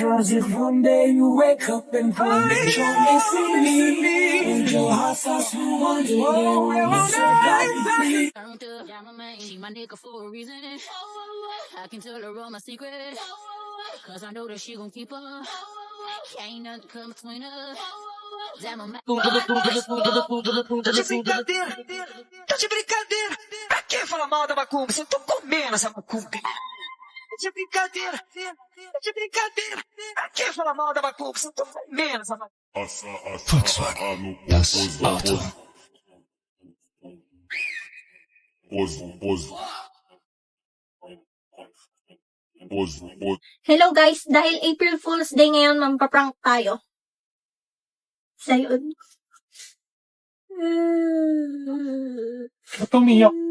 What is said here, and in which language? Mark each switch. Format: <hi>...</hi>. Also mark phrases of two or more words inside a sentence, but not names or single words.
<en>Cause if one day you wake up and find that you can't see me, and your heart starts to wonder, Turned up, yeah, my man, she my nigga for a reason. I can tell her all my secrets, cause I know that she gon' keep up. Ain't nothing come between us. Damn, I'm</en> <pt>Tá de brincadeira! Tá de brincadeira! Pra que falar mal da macumba? Se eu tô comendo essa macumba! Tá de brincadeira! Tá de brincadeira! Pra que falar mal da macumba? Se eu tô comendo essa macumba!</pt> <de>Volkswagen, das Auto.</de> <en>Hello guys,</en> <tl>dahil April Fool's Day ngayon, mampaprank tayo. Sion. Ba't umiyak?</tl>